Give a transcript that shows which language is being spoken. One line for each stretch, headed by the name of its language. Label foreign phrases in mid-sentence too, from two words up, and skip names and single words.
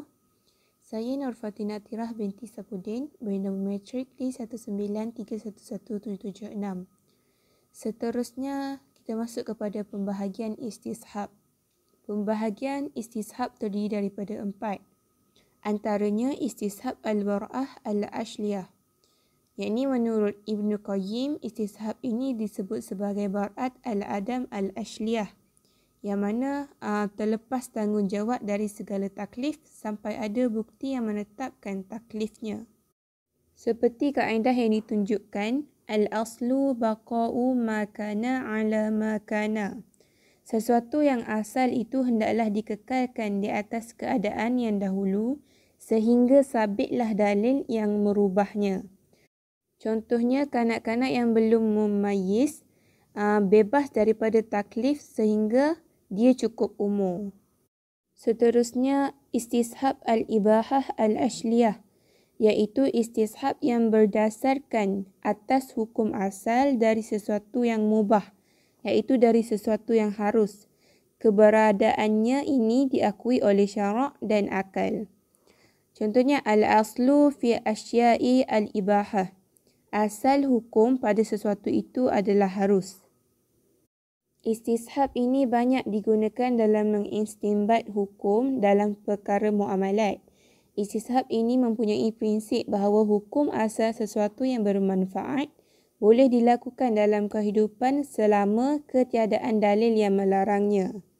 Malay: Saya Nur Fatina Tirah binti Sapudin, bernama matrik D19311776. Seterusnya kita masuk kepada pembahagian istishab. Pembahagian istishab terdiri daripada 4.
Arabic: Antaranya استصحاب البراءة الأصلية.
Malay: Yakni menurut Ibn Qayyim, istishab ini disebut sebagai
Arabic: bar'at al-adam al-ashliyah,
Malay: yang mana terlepas tanggungjawab dari segala taklif sampai ada bukti yang menetapkan taklifnya. Seperti kaedah yang ditunjukkan,
Arabic: الأصل بقاء ما كان على ما كان.
Malay: Sesuatu yang asal itu hendaklah dikekalkan di atas keadaan yang dahulu sehingga sabitlah dalil yang merubahnya. Contohnya, kanak-kanak yang belum memayyiz bebas daripada taklif sehingga dia cukup umur. Seterusnya,
Arabic: istishab al-ibahah al-ashliyah,
Malay: iaitu istishab yang berdasarkan atas hukum asal dari sesuatu yang mubah, iaitu dari sesuatu yang harus. Keberadaannya ini diakui oleh syarak dan akal. Contohnya,
Arabic: الأصل في الأشياء الإباحة.
Malay: Asal hukum pada sesuatu itu adalah harus. Istishab ini banyak digunakan dalam mengistinbat hukum dalam perkara muamalat. Istishab ini mempunyai prinsip bahawa hukum asal sesuatu yang bermanfaat boleh dilakukan dalam kehidupan selama ketiadaan dalil yang melarangnya.